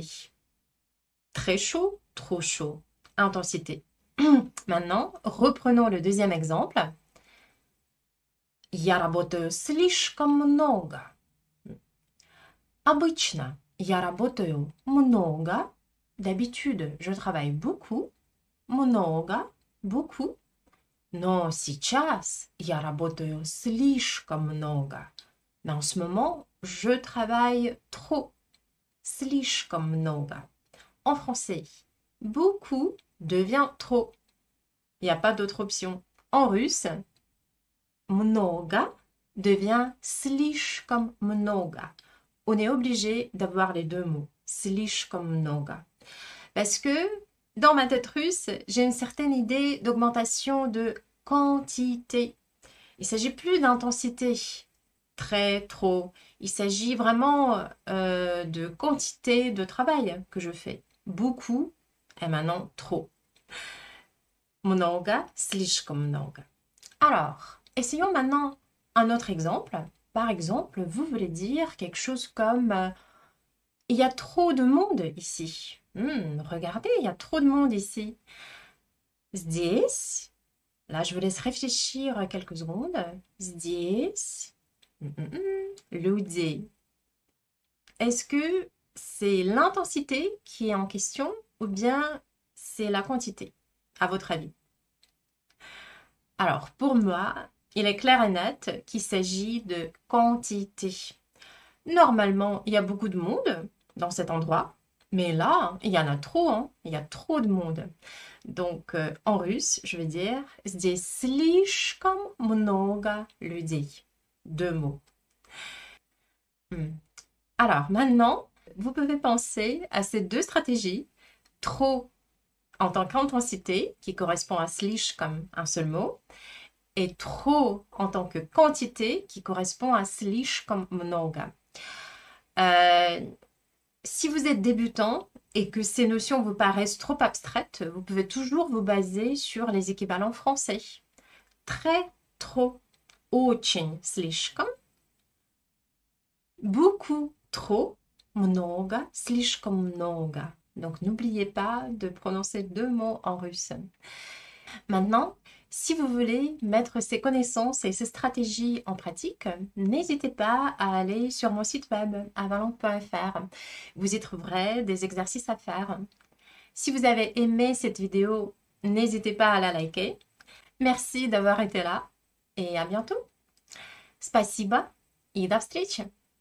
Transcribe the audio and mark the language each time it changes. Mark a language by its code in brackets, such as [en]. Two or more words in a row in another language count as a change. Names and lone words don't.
[fr] Très chaud, trop chaud. Intensité. Maintenant, reprenons le deuxième exemple. [ru] Я работаю слишком много. Обычно я работаю много. [fr] D'habitude, je travaille beaucoup. [ru] Много, beaucoup. Но сейчас я работаю слишком много. [fr] Mais en ce moment, je travaille trop. [ru] Слишком много. [fr] En français, beaucoup devient trop. Il n'y a pas d'autre option. En russe, много devient [ru] слишком много. [fr] On est obligé d'avoir les deux mots. [ru] Слишком много. [fr] Parce que dans ma tête russe, j'ai une certaine idée d'augmentation de quantité. Il ne s'agit plus d'intensité, très, trop. Il s'agit vraiment de quantité de travail que je fais. Beaucoup et maintenant trop. Много, слишком много. Alors, essayons maintenant un autre exemple. Par exemple, vous voulez dire quelque chose comme il y a trop de monde ici. Regardez, il y a trop de monde ici. [ru] Здесь. [fr] Là, je vous laisse réfléchir quelques secondes. [ru] Здесь. Людей. [fr] Est-ce que c'est l'intensité qui est en question ou bien c'est la quantité, à votre avis? Alors, pour moi, il est clair et net qu'il s'agit de quantité. Normalement, il y a beaucoup de monde dans cet endroit, mais là, il y en a trop, hein. Il y a trop de monde. Donc, en russe, je vais dire [ru] «Здесь слишком много людей». [fr] Deux mots. Alors, maintenant, vous pouvez penser à ces deux stratégies. Trop en tant qu'intensité, qui correspond à слишком, un seul mot, et trop en tant que quantité, qui correspond à [ru] слишком много. [fr] Si vous êtes débutant et que ces notions vous paraissent trop abstraites, vous pouvez toujours vous baser sur les équivalents français. Très, trop, [ru] очень, слишком. [fr] Beaucoup, trop, [ru] много, слишком много. [fr] Donc n'oubliez pas de prononcer deux mots en russe. Maintenant, si vous voulez mettre ces connaissances et ces stratégies en pratique, n'hésitez pas à aller sur mon site web avalon.fr. Vous y trouverez des exercices à faire. Si vous avez aimé cette vidéo, n'hésitez pas à la liker. Merci d'avoir été là et à bientôt. [ru] Спасибо и до встречи!